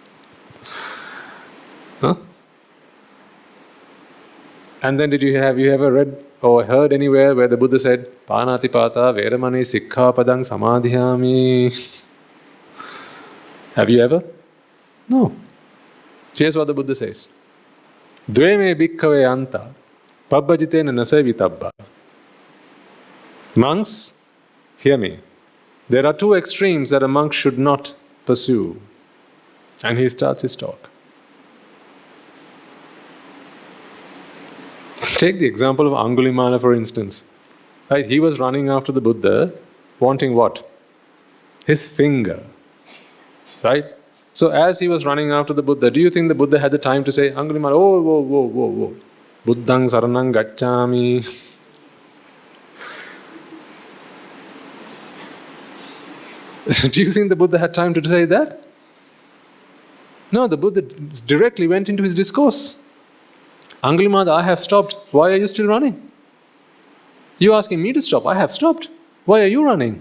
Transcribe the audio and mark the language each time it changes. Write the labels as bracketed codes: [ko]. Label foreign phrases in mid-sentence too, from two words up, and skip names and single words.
[en] Huh? And then have you ever read or heard anywhere where the Buddha said, [pi] Panatipata Veramani Sikkhapadang Samadhyami? [en] Have you ever? No. Here's what the Buddha says. [pi] Dveme bhikkhave anta pabbajitena nasevitabba. [en] Monks, hear me. There are 2 extremes that a monk should not pursue. And he starts his talk. Take the example of Angulimala, for instance. Right? He was running after the Buddha, wanting what? His finger. Right? So as he was running after the Buddha, do you think the Buddha had the time to say, Angulimala, whoa, [pi] Buddhang saranang gacchami. [en] Do you think the Buddha had time to say that? No, the Buddha directly went into his discourse. Angulimala, I have stopped. Why are you still running? You're asking me to stop. I have stopped. Why are you running?